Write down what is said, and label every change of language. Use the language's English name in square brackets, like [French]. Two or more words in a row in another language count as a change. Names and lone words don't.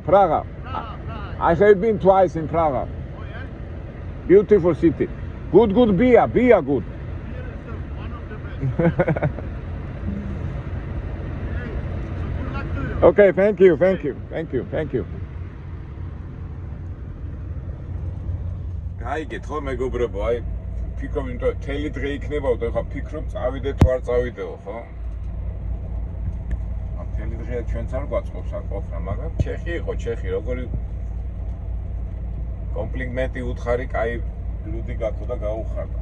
[English] Prague. I have been twice in Praga. Oh, yeah? Beautiful city. Good beer good. Here is one of the best. Hey, so good luck to you. Okay, thank you. [Georgian] გაიგეთ ხო მეგობრებო, აი ფიქრობ იმიტომ თელი დღე იქნებაო და ხა ფიქრობ წავიდე თუ არ წავიდეო, ხო? თელი დღეა ჩვენც არ გვაწყობს აქ ყოფნა, მაგრამ ჩეხი როგორი კომპლიმენტი უთხარი, კაი ლუდი გაქო და გაუხარდა.